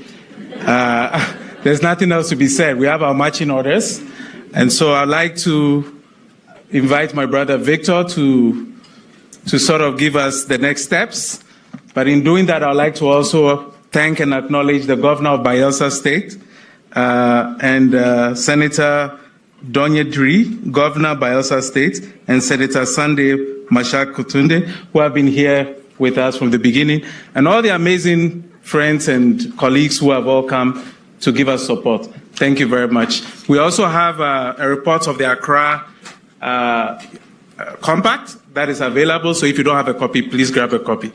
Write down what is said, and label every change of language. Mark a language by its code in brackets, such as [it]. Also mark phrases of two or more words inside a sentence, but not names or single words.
[en] There's nothing else to be said. We have our marching orders. And so I'd like to invite my brother Victor to sort of give us the next steps. But in doing that, I'd like to also thank and acknowledge the governor of Bayelsa State and Senator Donyedri, governor of Bayelsa State, and Senator Sunday Mashak Kutunde, who have been here with us from the beginning, and all the amazing friends and colleagues who have all come to give us support. Thank you very much. We also have a report of the Accra Compact that is available, so if you don't have a copy, please grab a copy.